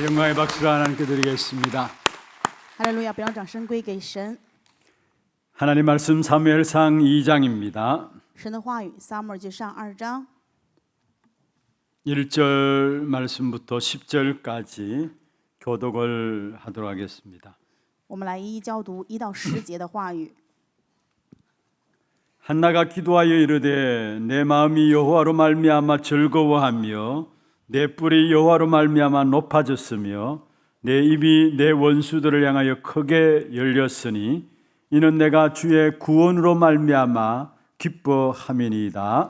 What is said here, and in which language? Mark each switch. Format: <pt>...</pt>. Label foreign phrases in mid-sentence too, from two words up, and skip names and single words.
<ko>영광의 박수를 하나님께 드리겠습니다.</ko> <zh>哈利路亚！不让掌声归给神。</zh> <ko>하나님 말씀 사무엘상 2장입니다.</ko> <zh>神的话语，撒母耳记上2章</zh> <ko>1절 말씀부터 10절까지 교독을 하도록 하겠습니다.</ko> <zh>我们来一一教读1到10节的话语。</zh> <ko>한나가 기도하여 이르되 내 마음이 여호와로 말미암아 즐거워하며 내 뿔이 여호와로 말미암아 높아졌으며 내 입이 내 원수들을 향하여 크게 열렸으니 이는 내가 주의 구원으로 말미암아 기뻐함이니이다.</ko>